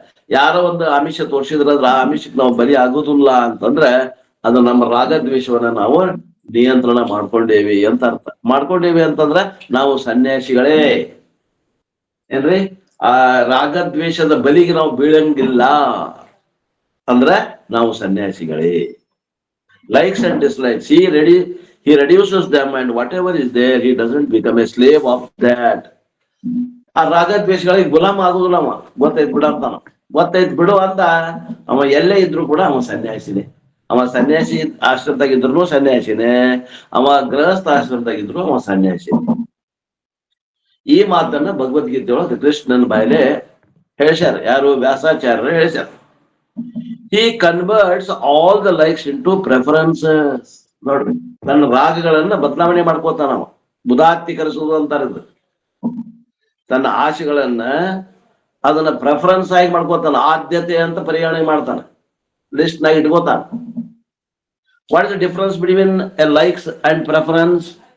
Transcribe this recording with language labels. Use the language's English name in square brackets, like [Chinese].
[Kannada] ಯಾರೋ ಒಂದು ಆಮಿಷ ತೋರಿಸಿದ್ರಂದ್ರ ಆ ಆಮಿಷಕ್ಕೆ ನಾವು ಬಲಿ ಆಗುದಿಲ್ಲ ಅಂತಂದ್ರೆ ಅದು ನಮ್ಮ ರಾಗದ್ವೇಷವನ್ನ ನಾವು ನಿಯಂತ್ರಣ ಮಾಡ್ಕೊಂಡೇವಿ ಅಂತ ಅರ್ಥ. ಮಾಡ್ಕೊಂಡೇವಿ ಅಂತಂದ್ರ ನಾವು ಸನ್ಯಾಸಿಗಳೇ ಏನ್ರಿ. ಆ ರಾಗದ್ವೇಷದ ಬಲಿಗೆ ನಾವು ಬೀಳಂಗಿಲ್ಲ ಅಂದ್ರ ನಾವು ಸನ್ಯಾಸಿಗಳೇ. [English] Likes and dislikes, he reduces them, and whatever is there he doesn't become a slave of that. [Kannada] ಆ ರಾಗದ್ವೇಷಗಳಿಗೆ ಗುಲಾಮ ಆಗುದಿಲ್ಲ ಅವ. ಗೊತ್ತೈತ್ ಬಿಡ ಅಂತಾನ, ಗೊತ್ತೈತ್ ಬಿಡು ಅಂತ ಅವ ಎಲ್ಲೇ ಇದ್ರು ಕೂಡ ಅವ ಸನ್ಯಾಸಿನೇ. ಅವ ಸನ್ಯಾಸಿ ಆಶ್ರಮದಾಗಿದ್ರು ಸನ್ಯಾಸಿನೇ, ಅವ ಗೃಹಸ್ಥ ಆಶ್ರಮದಾಗಿದ್ರು ಅವ ಸನ್ಯಾಸಿನೇ. ಈ ಮಾತನ್ನ ಭಗವದ್ಗೀತೆ ಒಳಗೆ ಕೃಷ್ಣನ ಬಾಯಲೆ ಹೇಳ್ಸ್ಯಾರ. ಯಾರು? ವ್ಯಾಸಾಚಾರ್ಯರು ಹೇಳ್ಸ್ಯಾರ. [English] He converts all the likes into preferences. [Kannada] ನೋಡ್ರಿ, ತನ್ನ ರಾಗಗಳನ್ನ ಬದಲಾವಣೆ ಮಾಡ್ಕೋತಾನ ಅವ. ಬುಧಾತ್ತೀಕರಿಸುವುದು ಅಂತಾರದು. ತನ್ನ ಆಶೆಗಳನ್ನ ಅದನ್ನ ಪ್ರೆಫರೆನ್ಸ್ ಆಗಿ ಮಾಡ್ಕೋತಾನ, ಆದ್ಯತೆ ಅಂತ ಪರಿಗಣನೆ ಮಾಡ್ತಾನೆ, ಲಿಸ್ಟ್ ನಾಗ ಇಟ್ಕೋತಾನ. [English] What is the difference between a likes and preference?